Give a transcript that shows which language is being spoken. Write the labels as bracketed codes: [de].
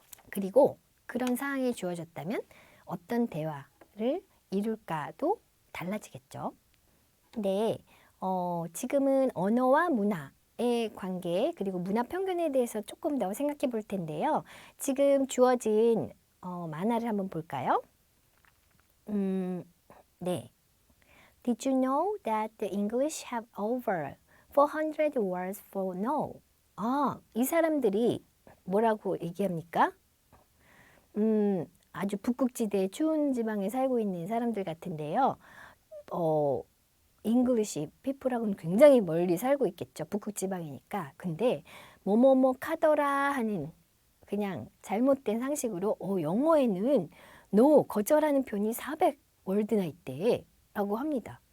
[ko] 그리고 그런 상황이 주어졌다면 어떤 대화를 이룰까도 달라지겠죠. 네, 지금은 언어와 문화의 관계 그리고 문화 편견에 대해서 조금 더 생각해 볼 텐데요. 지금 주어진 만화를 한번 볼까요? 네. [en] Did you know that the English have over 400 words for no? [ko] 이 사람들이 뭐라고 얘기합니까? 아주 북극지대 추운 지방에 살고 있는 사람들 같은데요. 잉글리시 피플하고는 굉장히 멀리 살고 있겠죠. 북극지방이니까. 근데 뭐뭐뭐 카더라 하는 그냥 잘못된 상식으로 영어에는 no, 거절하는 표현이 400월드나 있대 라고 합니다.